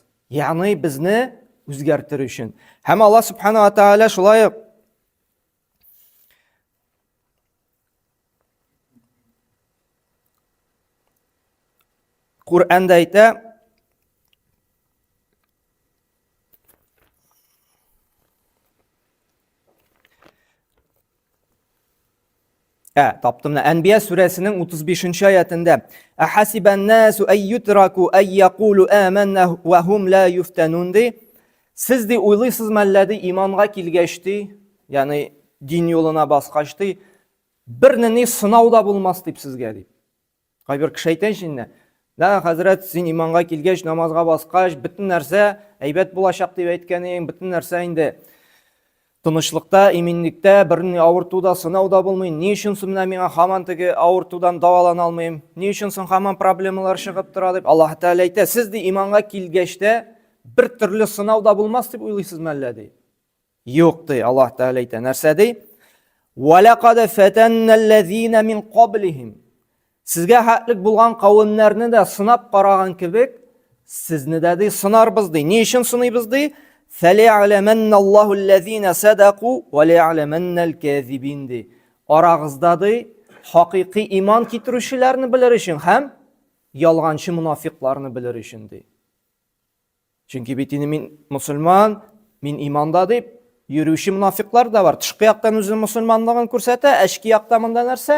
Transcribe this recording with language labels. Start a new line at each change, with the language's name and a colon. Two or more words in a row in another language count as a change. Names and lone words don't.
Tatar: Ягъни безне үзгәртер өчен. Һәм Аллаһ
Arabic: سبحانه وتعالى
Tatar: шулай Куръанда әйтә: Таптым. Әнбия сүрәсенең 35-нче аятында:
Arabic: "أحسب الناس أن يتركوا أن يقولوا آمنا وهم لا يفتنون"
Tatar: ди. Сез ди уйлыйсыз мәлләде иманга килгәч ди, ягъни дин юлына баскач ди, бернени сынау да булмас дип сезгә ди. Кайбер кеше әйтә инде: "Да, хәзрәт, син иманга килгәч, намазга баскач, бөтен нәрсә әйбәт булачак дип әйткәнең, бөтен нәрсә инде тынычлыкта, иминлектә, берни авыртуда, сынауда булмый. Ни өчен соң миңа һаман теге авыртудан давалана алмыйм? Ни өчен соң һаман проблемалар чыгып тора?" дип Аллаһ Тәгалә әйтә. Сез ди иманга килгәчтә бер төрле сынауда булмас дип уйлыйсыз мәллә ди. Юк ди, Аллаһ Тәгалә әйтә. Нәрсә ди?
Arabic: "ولقد فتنا الذين من قبلهم."
Tatar: Сезгә хәтлек булган кавемнәрне дә сынап караган кебек, сезне дә ди сынарбыз ди. Ни өчен сынайбыз ди?
Arabic: فَلِيَعْلَمَنَّ اللَّهُ الَّذِينَ صَدَقُوا وَلِيَعْلَمَنَّ الْكَاذِبِينَ ди.
Tatar: Арагызда ди хакыйкый иман китерүчеләрне белер өчен һәм ялганчы мунафикларны белер өчен ди. Чөнки бит мин мусульман, мин иманда дип йөрүче мунафиклар да бар. Тышкы яктан үзе мусульманлыгын күрсәтә, эчки якта монда нәрсә?